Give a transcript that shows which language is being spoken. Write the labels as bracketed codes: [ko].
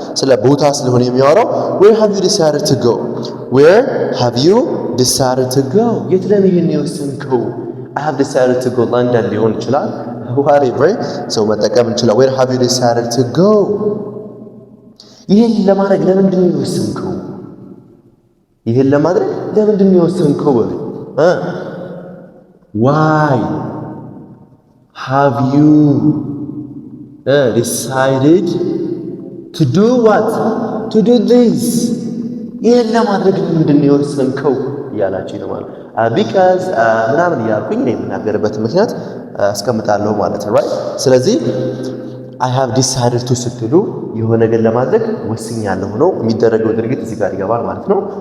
[am] ስለ ቦታ ስለሆነ የሚያወራው [en] where have you decided to go? where have you decided to go? [am] የት ለመሄድ ነው የወሰንከው? [en] I have decided to go London [am] ሊሆን ይችላል [en] whatever so [am] መጠቀም እንችላለን [en] where have you decided to go? [am] ይሄን ለማድረግ ለምንድን ነው የወሰንከው? ይሄን ለማድረግ ለምንድን ነው የወሰንከው? [en] why have you decided to do what? to do this? [am] ይሄን ለማድረግ ለምንድን ነው የወሰንከው እያላችሁ ነው ማለት because ምናምን እያልኩኝ ነው የምናገርበት ምክንያት አስቀምጣለሁ ማለት ነው right ስለዚህ [en] I have decided to [am] ስትሉ የሆነ ነገር ለማድረግ ወስኛለሁ ነው የሚደረገው ድርጊት እዚህ ጋር ይገባል ማለት ነው